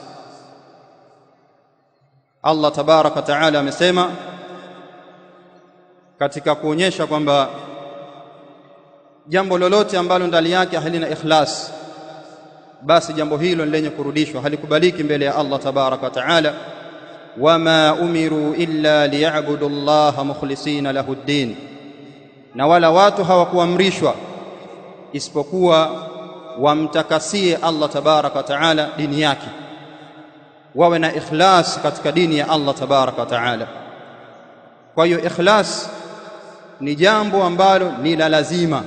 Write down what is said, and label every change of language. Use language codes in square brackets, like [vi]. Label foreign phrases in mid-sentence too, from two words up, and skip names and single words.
[ar] الله تبارك وتعالى [sw] amesema katika kuonyesha kwamba jambo lolote ambalo ndani yake halina ikhlas, basi jambo hilo lenye kurudishwa, halikubaliki mbele ya [ar] الله تبارك وتعالى. وما أمروا إلا ليعبدوا الله مخلصين له الدين, [sw] na wala watu hawakuamrishwa isipokuwa wamtakasie [ar] الله تبارك وتعالى [sw] dini yake, wawe na ikhlas katika dini ya [ar] الله تبارك وتعالى. [sw] Kwa hiyo ikhlas ni jambo ambalo ni la lazima.